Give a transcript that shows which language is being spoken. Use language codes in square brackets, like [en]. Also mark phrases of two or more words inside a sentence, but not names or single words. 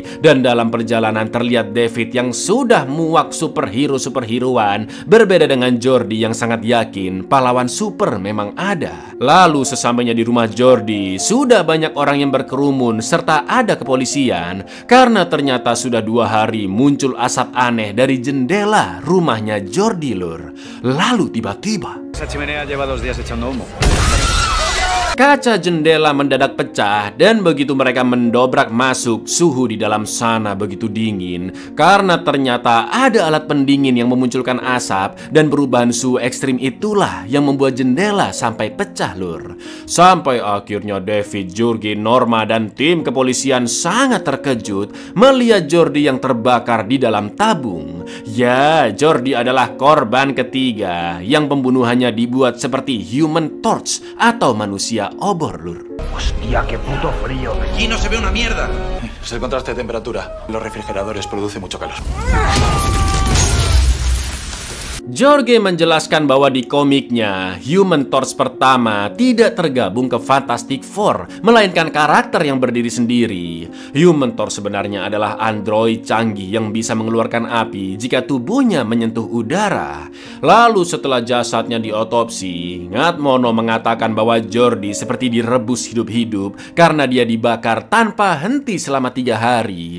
[id] Dan dalam perjalanan terlihat David yang sudah muak superhero-superheroan, berbeda dengan Jordi yang sangat yakin pahlawan super memang ada. Lalu sesampainya di rumah Jordi, sudah banyak orang yang berkerumun serta ada kepolisian karena ternyata sudah 2 hari muncul asap aneh dari jendela rumahnya Jordi, lur. Lalu tiba-tiba [es] Esa chimenea lleva 2 días echando humo. [id] kaca jendela mendadak pecah dan begitu mereka mendobrak masuk, suhu di dalam sana begitu dingin karena ternyata ada alat pendingin yang memunculkan asap dan perubahan suhu ekstrim itulah yang membuat jendela sampai pecah, lur. Sampai akhirnya David, Jorge, Norma dan tim kepolisian sangat terkejut melihat Jordi yang terbakar di dalam tabung. Ya, Jordi adalah korban ketiga yang pembunuhannya dibuat seperti Human Torch atau manusia obor, lur. [es] Hostia, qué puto frío. Aquí no se ve una mierda. Es el contraste de temperatura. Los refrigeradores producen mucho calor. [id] Jorge menjelaskan bahwa di komiknya Human Torch pertama tidak tergabung ke Fantastic Four, melainkan karakter yang berdiri sendiri. Human Torch sebenarnya adalah android canggih yang bisa mengeluarkan api jika tubuhnya menyentuh udara. Lalu setelah jasadnya diotopsi, Ngatmono mengatakan bahwa Jordi seperti direbus hidup-hidup karena dia dibakar tanpa henti selama 3 hari.